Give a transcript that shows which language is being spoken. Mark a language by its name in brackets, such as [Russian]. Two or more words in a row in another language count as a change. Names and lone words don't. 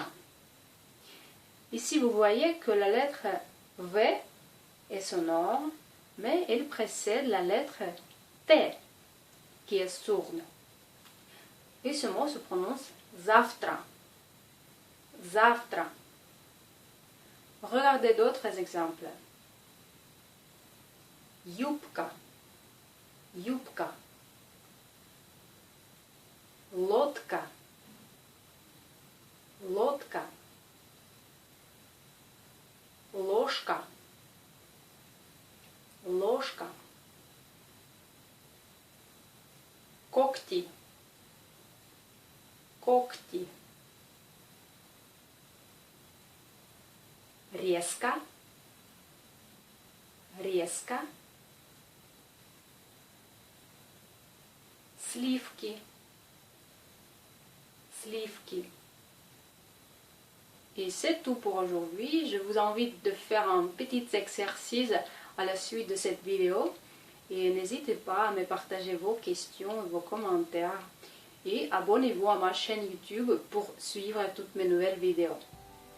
[French] Ici, vous voyez que la lettre V est sonore, mais elle précède la lettre T, qui est sourde. Et ce mot se prononce [Russian] завтра, завтра. [French] Regardez d'autres exemples. [Russian] Юбка, юбка. Лодка, лодка. Ложка, ложка. Когти, когти. Резко, резко. Сливки, sливки. [French] Et c'est tout pour aujourd'hui. Je vous invite de faire un petit exercice à la suite de cette vidéo. Et n'hésitez pas à me partager vos questions, vos commentaires. Et abonnez-vous à ma chaîne YouTube pour suivre toutes mes nouvelles vidéos.